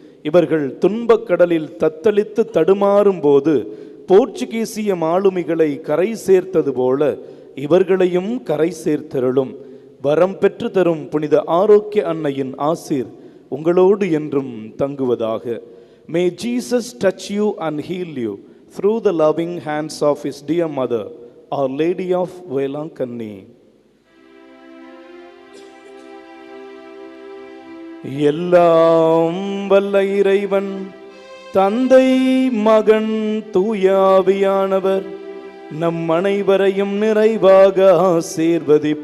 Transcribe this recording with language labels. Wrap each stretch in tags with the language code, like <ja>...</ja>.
<ta>இவர்கள் துன்பக் கடலில் தத்தளித்து தடுமாறும் போது போர்ச்சுகீசிய மாலுமிகளை கரை சேர்த்தது போல இவர்களையும் கரை சேர்த்தருளும். வரம் பெற்று தரும் புனித ஆரோக்கிய அன்னையின் ஆசீர் உங்களோடு என்றும் தங்குவதாக.</ta> <en>May Jesus touch you and heal you through the loving hands of his dear mother, Our Lady of Velankanni.</en> <ta>எல்லாம் வல்ல இறைவன் தந்தை மகன் தூயாவியானவர் நம் அனைவரையும் நிறைவாக ஆசீர்வதிப்பாராக.</ta>